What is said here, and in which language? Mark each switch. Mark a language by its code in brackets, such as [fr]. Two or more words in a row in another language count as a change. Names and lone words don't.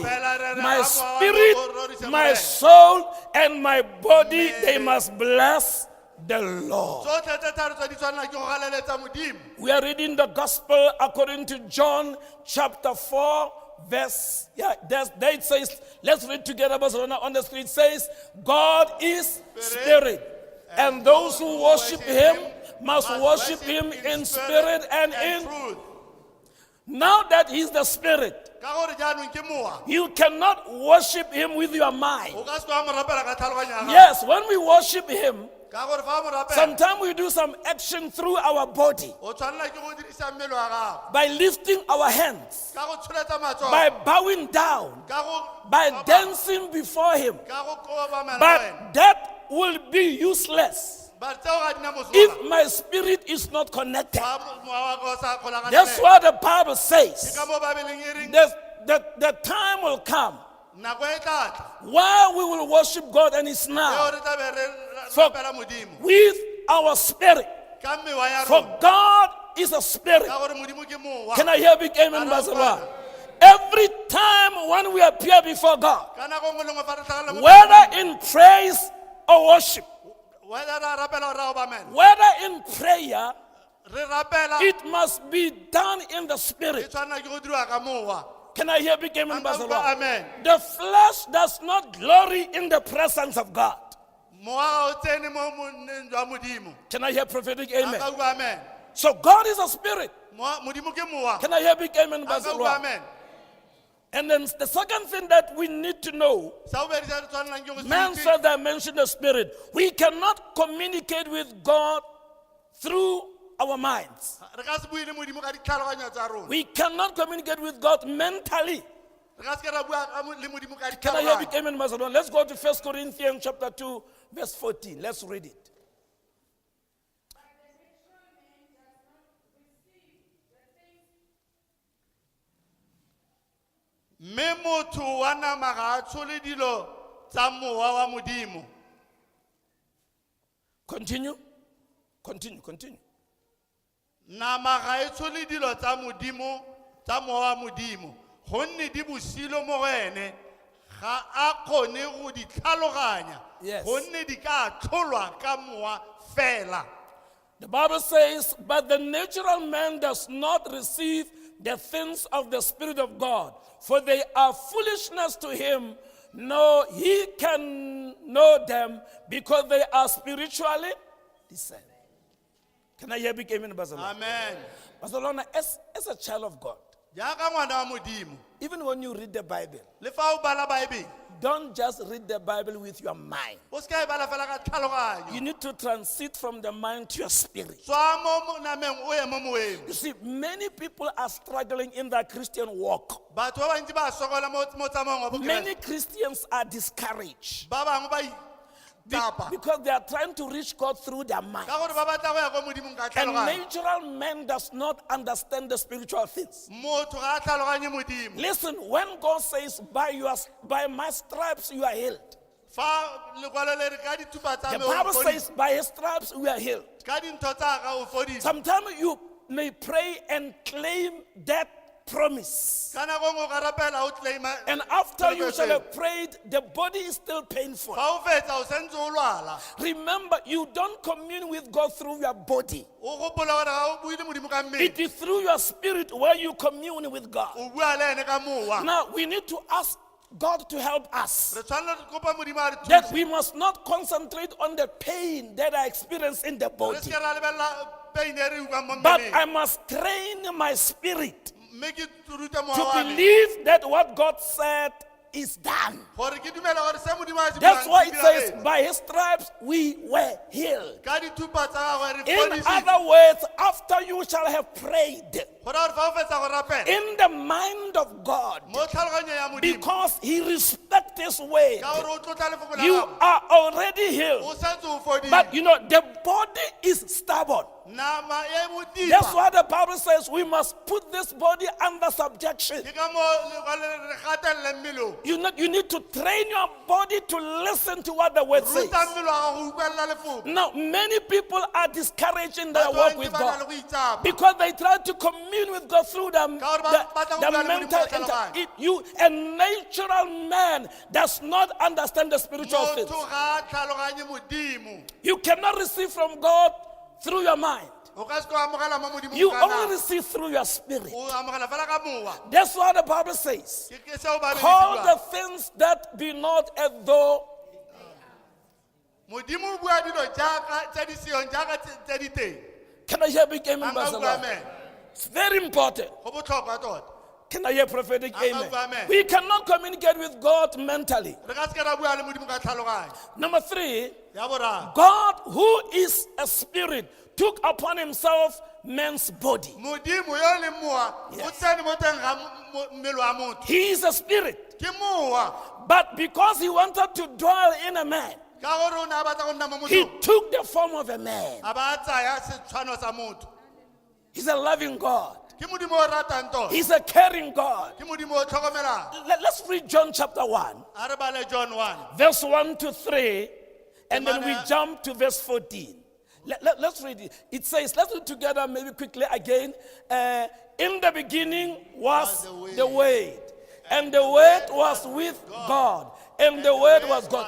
[en] My spirit, my soul, and my body, they must bless the Lord. [tn] Tsotlhe tse tharo tse di tshwanela ke go galeletsa Modimo. [en] We are reading the gospel according to John chapter 4, verse, there it says, let's read together, Barcelona on the screen. It says, God is spirit, and those who worship him must worship him in spirit and in. truth. Now that he's the spirit, [tn] Ka gore jaanong ke mowa. [en] you cannot worship him with your mind. [tn] O ka se tloga mo rapela ka tlhaloganyo ya gago. [en] Yes, when we worship him, [tn] Ka gore fa o mo rapela, [en] sometimes we do some action through our body [tn] o tshwanela ke go dirisa mmele wa gago. [en] by lifting our hands, [tn] Ka go tsholetsa matsogo. [en] by bowing down, [tn] Ka go [en] by dancing before him. [tn] Ka go kobamela le wena. [en] But that will be useless [tn] But tseo ga di na mosola. [en] if my spirit is not connected. [tn] Fa mowa wa ka o sa kgolagane [en] That's [tn] le- [en] why the Bible [tn] Ke [en] says [tn] ka mo Bibeleng e reng, [en] the time will come [tn] nako e tla tla, [en] where we will worship God, and it's [tn] eo [en] now [tn] re tla be re [en] For- [tn] rapela Modimo. [en] with our spirit. [tn] Ka mewa ya [en] For [tn] rona. [en] God is a spirit. [tn] Ka gore Modimo ke mowa. [en] Can I hear big amen, Amen. Bazalwane? Every time when we appear before God, [tn] Ka nako nngwe le nngwe fa re tlhagela mo- [en] whether in praise or worship, [tn] Whether ra rapela or ra obamela. [en] whether in prayer, [tn] Re rapela, [en] it must be done in the [tn] e [en] spirit. [tn] tshwanela ke go diriwa ka mowa. [en] Can I hear big amen, Bazalwane? Amen. The flesh does not glory in the presence of God. [tn] Mowa ga o tsene mo monneng jwa Modimo. [en] Can I hear prophetic [tn] A [en] amen? [tn] ka bua amen. [en] So God is a spirit. [tn] Modimo ke mowa. [en] Can I hear big amen, [tn] A ka bua [en] Bazalwane? [tn] amen. [en] And then the second thing that we need to know, [tn] Sa bobedi se re tshwanelang ke go se [en] man [tn] itse, [en] said I mentioned the spirit. We cannot communicate with God through our minds. [tn] re ka se bue le Modimo ka ditlhaloganyo tsa rona. [en] We cannot communicate with God mentally. [tn] Re ka se ke ra bua le Modimo ka [en] Can I hear big [tn] ditlhaloganyo. [en] amen, Bazalwane? Let's go to 1 Corinthians chapter 2, verse 14. Let's read it. [tn] Mme motho wa nama ga a tshole dilo tsa mowa wa Modimo. [en] Continue. Continue. [tn] Nama ga e tshole dilo tsa Modimo, tsa mowa wa Modimo. Gonne di bosilo mo go ene, ga a kgone go di tlhaloganya. [en] Yes. [tn] Gonne di ka tlholwa ka mowa fela. [en] The Bible says, but the natural man does not receive the things of the Spirit of God, for they are foolishness to him. No, he can know them because they are spiritually discerned. Can I hear big amen, Barcelona? Amen. Barcelona, as a child of God, [tn] jaaka ngwana wa modimo [en] Even when you read the Bible, [tn] le fa o bala baebele [en] don't just read the Bible with your mind. [tn] o se ka e bala fela ka [en] You [tn] tlhaloganyo [en] need to transit from the mind to your spirit. [tn] tswa mo nameng o ye mo moeng [en] You see, many people are struggling in their Christian walk. [tn] batho ba bantsi ba sokola mo tsamaong wa [en] Many [tn] bokeresete [en] Christians are discouraged [tn] ba bangwe ba itapa [en] because they are trying to reach God through their mind. [tn] ka gore ba batla go ya ko modimong ka [en] And [tn] tlhaloganyo [en] natural man does not understand the spiritual things. [tn] motho ga a tlhaloganye modimo [en] Listen, when God says, by my stripes you are healed, [tn] fa lekwalo le re ka dithupa tsa [en] the [tn] me o [en] Bible [tn] fodisa. [en] says, by his stripes we are healed. [tn] ka dintho tsa ka o fodisa [en] Sometimes you may pray and claim that promise. [tn] ka nako nngwe o ka rapela o claima [en] And after you [tn] tshebetso [en] shall [tn] eo. [en] have prayed, the body is still painful. [tn] fa o fetsa o sentse o lwala [en] Remember, you don't commune with God through your body. [tn] o gopola gore ga o bue le modimo ka mmele [en] It is through your spirit where you commune with God. [tn] o bua le ene ka mowa [en] Now, we need to ask God to help us. [tn] re tshwanela re kopa modimo a re [en] That [tn] thuse [en] we must not concentrate on the pain that I experience in the [tn] re [en] body. [tn] se ke ra lebelela pain e re utlwang mo [en] But [tn] mmeleng [en] I must train my spirit [tn] mme ke rute [en] to [tn] mowa wa me [en] believe that what God said is done. [tn] gore ke dumela gore se modimo a se [en] That's [tn] buang [en] why [tn] se [en] it says, [tn] diragetse. [en] by his stripes we were healed. [tn] ka dithupa tsa gagwe re [en] In [tn] fodisitswe [en] other words, after you shall have prayed [tn] gore gore fa o fetsa go rapela [en] in the mind of God, [tn] mo tlhaloganyo ya modimo [en] because he respects his word, [tn] ka gore o tlotla lefoko la [en] you [tn] gago [en] are already [tn] o [en] healed. [tn] santse o fodile [en] But you know, the body is stubborn. [tn] nama e [en] That's [tn] motipa [en] why the Bible says we must put this body under subjection. [tn] ke ka mo lekwalo re gatelele mmele o [en] You need to train your body to listen to what the word says. [tn] ruta mmele wa gago go utlwelela lefoko [en] Now, many people are discouraged in their [tn] Batho ba [en] walk [tn] bantsi [en] with [tn] ba na le [en] God [tn] go itsapa [en] because they try to commune with God through [tn] Ka gore ba batla go bua le [en] mental. [tn] Modimo ka tlhaloganyo. [en] A natural man does not understand the spiritual things. [tn] motho ga a tlhaloganye modimo [en] You cannot receive from God through your mind. [tn] o ka se ko amogela mo modimo [en] You [tn] ka [en] only [tn] nako. [en] receive through your spirit. [tn] o amogela fela ka mowa [en] That's what the Bible says. [tn] ke seo ba [en] Call the [tn] beleditswe [en] things that be not as though. [tn] modimo o bua dilo jaaka tse di seong jaaka tse di teng [en] Can I hear big amen, [tn] a nka [en] Pastor [tn] bua [en] Lord? [tn] amen [en] It's very important. [tn] go botlhokwa tota [en] Can I hear prophetic Amen. amen? Amen. We cannot communicate with God mentally. [tn] re ka se ke ra bua le modimo ka tlhaloganyo [en] Number 3, [tn] ya boraro [en] God, who is a spirit, took upon himself man's body. [tn] modimo yo e leng mowa o [en] Yes. [tn] tsene mo teng ga mmele wa motho [en] He is a spirit. [tn] ke mowa [en] But because he wanted to dwell in a man, [tn] ka gore o ne a batla go nna mo [en] he [tn] mothong [en] took the form of a man. [tn] a ba a tsaya setshwano sa motho [en] He's a loving God. [tn] ke modimo o ratang tota [en] He's a caring God. [tn] ke modimo o tlhokomelang [en] Let's read John chapter 1, [tn] a re bale John 1 [en] verse 1 to 3, and then we Amen. jump to verse 14. Let's read it. It says, let's read together maybe quickly again. In the beginning was the Word, and the Word was with God, and the Word was God.